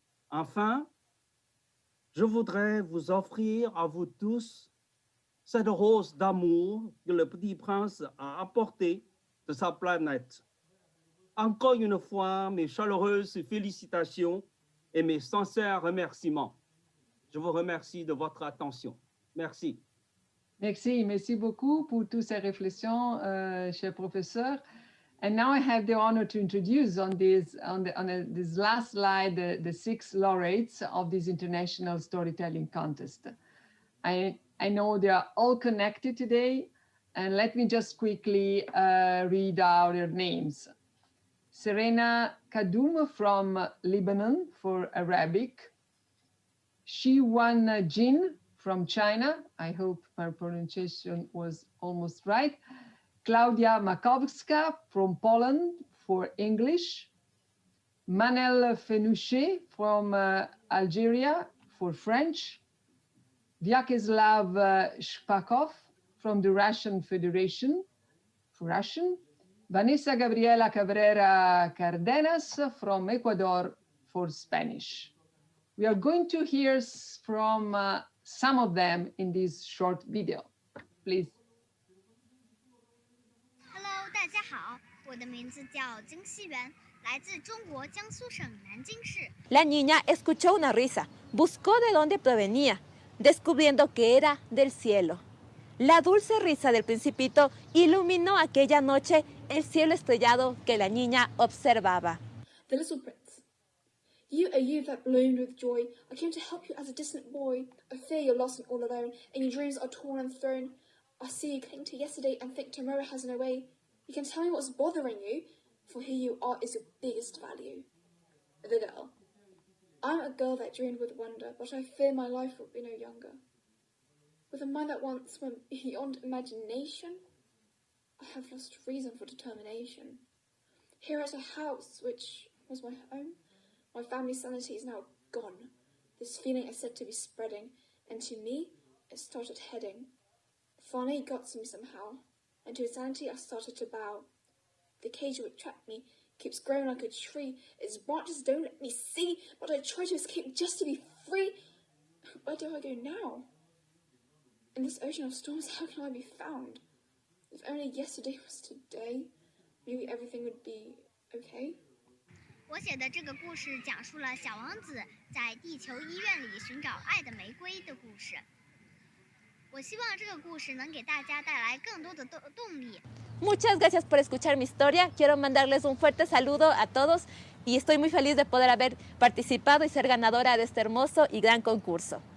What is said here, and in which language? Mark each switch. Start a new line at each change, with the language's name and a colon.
French: Enfin, je voudrais vous offrir à vous tous cette rose d'amour que le Petit Prince a apportée de sa planète. Encore une fois, mes chaleureuses félicitations et mes sincères remerciements. Je vous remercie de votre attention. Merci. Merci beaucoup pour toutes ces réflexions, cher professeur.
English: And now I have the honor to introduce on this last slide the 6 laureates of this international storytelling contest. I know they are all connected today, and let me just quickly read out their names. Serena Kadoum from Lebanon for Arabic. Shiwan Jin from China. I hope my pronunciation was almost right. Klaudia Makowska from Poland for English, Manel Fenouche from Algeria for French, Vyacheslav Shpakov from the Russian Federation for Russian, Vanessa Gabriela Cabrera Cardenas from Ecuador for Spanish. We are going to hear from some of them in this short video. Please. Hello,
Chinese: 大家好，我的名字叫金熙媛，来自中国江苏省南京市。
Spanish: La niña escuchó una risa, buscó de dónde provenía, descubriendo que era del cielo. La dulce risa del principito iluminó aquella noche el cielo estrellado que la niña observaba.
English: The Little Prince. You, a youth that bloomed with joy, I came to help you as a distant boy. I fear you're lost and all alone, and your dreams are torn and thrown. I see you cling to yesterday and think tomorrow has no way. You can tell me what's bothering you, for who you are is your biggest value. The girl. I'm a girl that dreamed with wonder, but I fear my life will be no younger. With a mind that once went beyond imagination, I have lost reason for determination. Here at a house which was my home, my family's sanity is now gone. This feeling is said to be spreading, and to me, it started heading. Finally, it got to me somehow, and to its sanity I started to bow. The cage which trapped me keeps growing like a tree. Its branches don't let me see, but I try to escape just to be free. Where do I go now? In this ocean of storms, how can I be found? If only yesterday was today, maybe everything would be okay.
Chinese: 我写的这个故事讲述了小王子在地球医院里寻找爱的玫瑰的故事。我希望这个故事能给大家带来更多的动力。
Spanish: Muchas gracias por escuchar mi historia. Quiero mandarles un fuerte saludo a todos y estoy muy feliz de poder haber participado y ser ganadora de este hermoso y gran concurso.